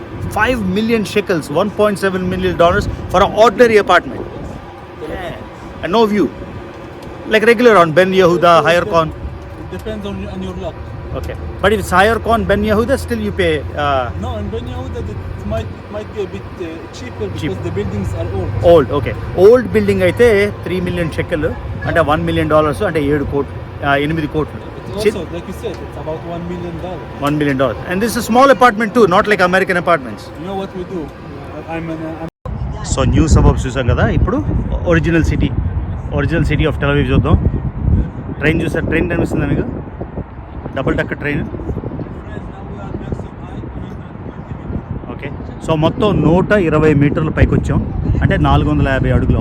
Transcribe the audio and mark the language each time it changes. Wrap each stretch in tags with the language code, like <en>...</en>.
<en>5 million shekels, $1.7 million for an ordinary apartment. And no view. Like regular on Ben Yehuda, Higher Con. It depends on your luck. Okay. But if it's Higher Con, Ben Yehuda, still you pay. No, in Ben Yehuda it might be a bit cheaper because Cheap. the buildings are old. Old, okay. Old building</en> <te>అయితే 3 million shekel అంటే $1 million అంటే 7 కోట్లు 8 కోట్లు.</te> <en>It's also, like you said, it's about $1 million. $1 million. And this is a small apartment too, not like American apartments. You know what we do? I'm</en> <te>so new suburbs చూసాం కదా. ఇప్పుడు original city of Tel Aviv చూద్దాం. Train చూసారు? Train కనిపిస్తుందా మీకు? Double decker train. Okay. So మొత్తం 120 మీటర్ల పైకి వచ్చాం. అంటే 450 అడుగులు.</te>